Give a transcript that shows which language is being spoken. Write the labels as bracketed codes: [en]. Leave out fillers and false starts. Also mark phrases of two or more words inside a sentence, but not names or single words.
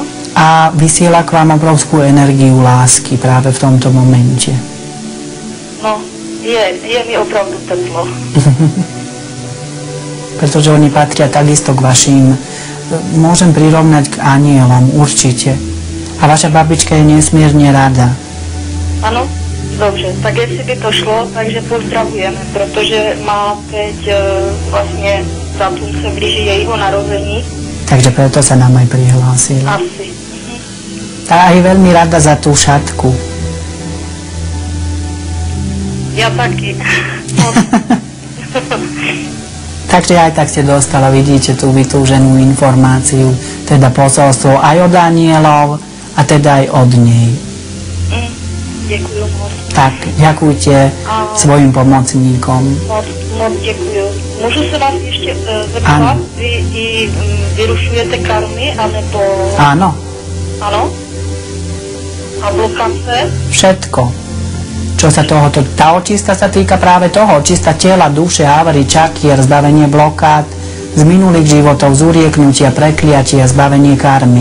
[sk] A vysiela k vám obrovskú energiu lásky práve v tomto momente. [cs] No, je mi opravdu teplo. [sk] Pretože oni patria takisto k vašim, môžem prirovnať k anielom, určite. A vaša babička je nesmierne rada. Áno, [cs] dobře, tak jestli by to šlo, takže pozdravujeme, protože má teď vlastně datum se blíží jejího narození. [sk] Takže preto sa nám aj prihlásila. Asi. A aj veľmi rada za tú šatku. [cs] Ja taky. [sk] Takže aj tak ste dostala, vidíte, tú vytúženú informáciu, teda posolstvo aj od anielov a teda aj od nej. [cs] Děkuju moc. [sk] Tak, ďakujte svojim pomocníkom. [cs] Moc děkuju. Můžu se vás ještě zeptat? Vy i vyrušujete karmy, anebo... [sk] Áno. [cs] Áno? A blokace? [sk] Všetko. Čo sa tohoto, tá očista sa týka práve toho, očista tela, duše, havry, čakier, zbavenie blokád z minulých životov, z urieknutia, prekliatia, zbavenie karmy.